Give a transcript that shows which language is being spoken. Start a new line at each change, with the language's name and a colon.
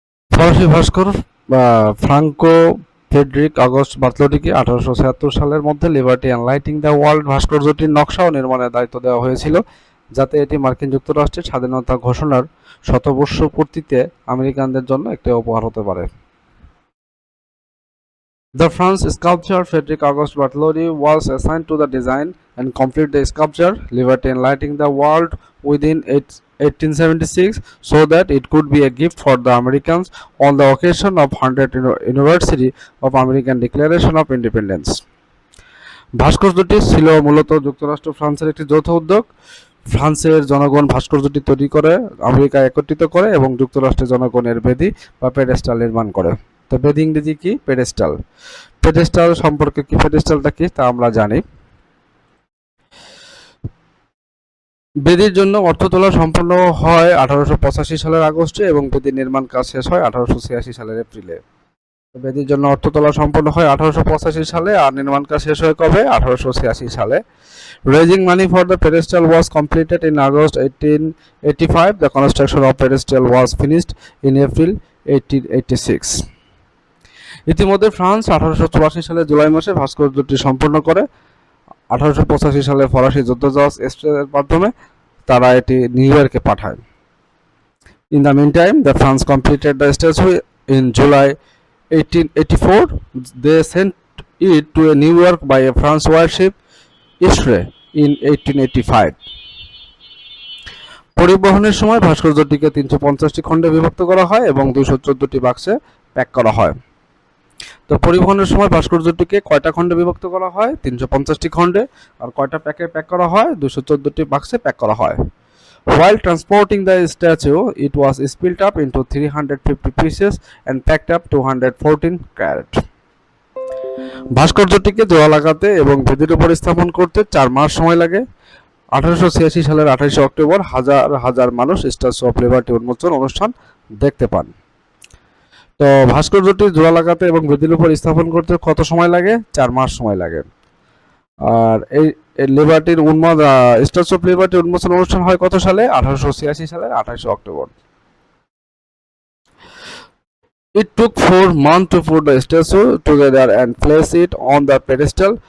Bangla: ফরাসি ভাস্কর Franco Friedrich August বার্তলোটিকে 1876 সালের মধ্যে liberty and lighting the world ভাস্কর্যটির নকশা ও নির্মাণের দায়িত্ব দেওয়া হয়েছিল, যাতে এটি মার্কিন যুক্তরাষ্ট্রের স্বাধীনতা ঘোষণার শতবর্ষ পূর্তিতে আমেরিকানদের জন্য একটি উপহার হতে পারে।
English: The French sculptor Frederic Auguste Bartholdi was assigned to the design and complete the sculpture Liberty Enlightening the World within 1876 so that it could be a gift for the Americans on the occasion of 100th anniversary of American Declaration of Independence.
Bangla: ভাস্কর্যটি ছিল মূলত যুক্তরাষ্ট্র ফ্রান্সের একটি যৌথ উদ্যোগ। ফ্রান্সের জনগণ ভাস্কর্যটি তৈরি করে আমেরিকা একত্রিত করে এবং যুক্তরাষ্ট্রের জনগণের বেদি বা পেডেস্টাল নির্মাণ করে। তো বেদি ইংরেজি কি? পেডেস্টাল। পেডেস্টাল সম্পর্কে কি, পেডেস্টালটা কি তা আমরা জানি। বেদির জন্য অর্থ তোলা সম্পন্ন হয় 1885 সালের আগস্টে এবং বেদির নির্মাণ কাজ শেষ হয় 1886 সালের এপ্রিলে। বেদির জন্য অর্থ তোলা সম্পন্ন হয় 1885 সালে আর নির্মাণ কাজ শেষ হয় কবে? 1886 সালে।
English: Raising money for the pedestal was completed in August 1885. The construction of pedestal was finished in April 1886.
Bangla: ইতিমধ্যে ফ্রান্স 1884 সালে জুলাই মাসে ভাস্কর্যটি সম্পন্ন করে। 1885 সালে ফরাসি যুদ্ধজাহাজ এস্ট্রের মাধ্যমে তারা এটি নিউ ইয়র্কে পাঠায়।
English: In the meantime, the France completed the statue in July 1884. They sent it to New York by a French warship Isere in 1885.
Bangla: পরিবহনের সময় ভাস্কর্যটিকে 350টি খণ্ডে বিভক্ত করা হয় এবং 214টি বাক্সে প্যাক করা হয়। তো পরিবহনের সময় ভাস্কর্যটিকে কয়টা খণ্ডে বিভক্ত করা হয়? 350টি খণ্ডে। আর কয়টা প্যাকে প্যাক করা হয়? 214টি বাক্সে প্যাক করা হয়।
English: While transporting the statue, it was split up into 350 pieces and packed up 214 carat.
Bangla: ভাস্কর্যটিকে জোড়া লাগাতে এবং বেদির উপর স্থাপন করতে 4 মাস সময় লাগে। 1886 সালের 28 অক্টোবর হাজার হাজার মানুষ স্ট্যাচু অফ লিবার্টি উন্মোচন অনুষ্ঠান দেখতে পান। তো ভাস্কর্যটি জোড়া লাগাতে এবং বেদির উপর স্থাপন করতে কত সময় লাগে? 4 মাস সময় লাগে। আর এই লিবার্টির স্ট্যাচু অফ লিবার্টি উন্মোচন অনুষ্ঠান হয় কত সালে? 1886 সালের 28 October.
English: It took 4 months to put the statue together and place it on the pedestal.